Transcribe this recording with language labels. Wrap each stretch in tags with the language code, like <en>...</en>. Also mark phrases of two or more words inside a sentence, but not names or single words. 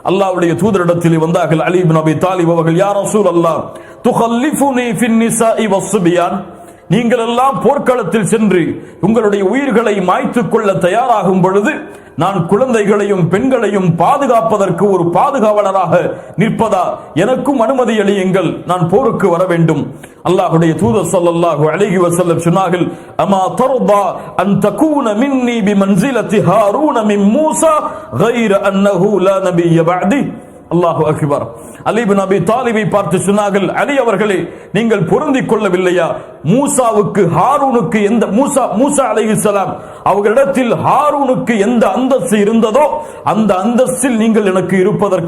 <ta>அல்லாஹ்வுடைய தூதரிடத்தில் வந்தார்கள். அலி இப்னு அபி தாலிப் அவர்கள்,</ta> <ar>يا رسول الله تخلفني في النساء والصبيان,</ar> <ta>நீங்கள் எல்லாம் போர்க்களத்தில் சென்று உங்களுடைய உயிர்களை மாய்த்துக் கொள்ள தயாராகும் பொழுது நான் குழந்தைகளையும் பெண்களையும் பாதுகாப்பதற்கு ஒரு பாதுகாவலராக நிற்பதா? எனக்கும் அனுமதி அளியுங்கள், நான் போருக்கு வர வேண்டும். அல்லாஹ்வுடைய தூதர்</ta> <ar>صلى الله عليه وسلم</ar> <ta>சொன்னார்கள்,</ta> <ar>أما ترضى أن تكون مني بمنزلة هارون من موسى غير انه لا نبي بعدي. الله أكبر.</ar> <ta>அலி இப்னு அபி தாலிபை பார்த்து சொன்னார்கள், அலி அவர்களே, நீங்கள் பொருந்திக் கொள்ளவில்லையா? மூசாவுக்கு ஹாரூனுக்கு எந்த மூசா அலைஹிஸ்ஸலாம் அவர்களிடத்தில் ஹாரூனுக்கு எந்த அந்தஸ்து இருந்ததோ அந்த அந்தஸ்தில் நீங்கள் எனக்கு இருப்பதற்கு.</ta>